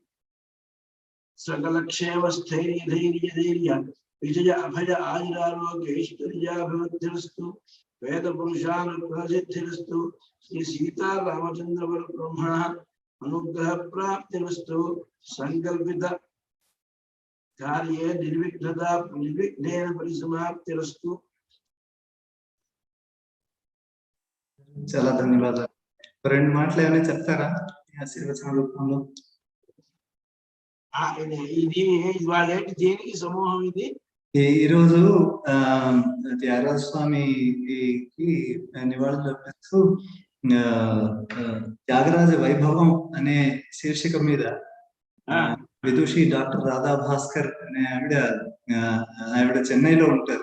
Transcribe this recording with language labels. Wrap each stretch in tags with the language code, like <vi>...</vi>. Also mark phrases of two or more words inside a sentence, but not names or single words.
<sa>सकलक्षेम स्थैर्य विजय अभय आयुरारोग्य ऐश्वर्याभिवृद्धिरस्तु वेद पुरुषानुग्रहसिद्धिरस्तु श्री सीता रामचंद्र ब्रह्मण अनुग्रह प्राप्तिरस्तु संकल्पित कार्ये निर्विघ्नेन परिसमाप्तिरस्तु।</sa> <te>చాలా ధన్యవాదాలు. రెండు మాటలు ఏమైనా చెప్తారా ఆశీర్వచన రూపంలో? ఇది ఇవాళ దేనికి సమూహం ఇది? ఈ రోజు త్యాగరాజ స్వామికి నివాళులు అర్పిస్తూ త్యాగరాజ వైభవం అనే శీర్షిక మీద విదుషి డాక్టర్ రాధా భాస్కర్ అనే ఆవిడ చెన్నైలో ఉంటారు.</te>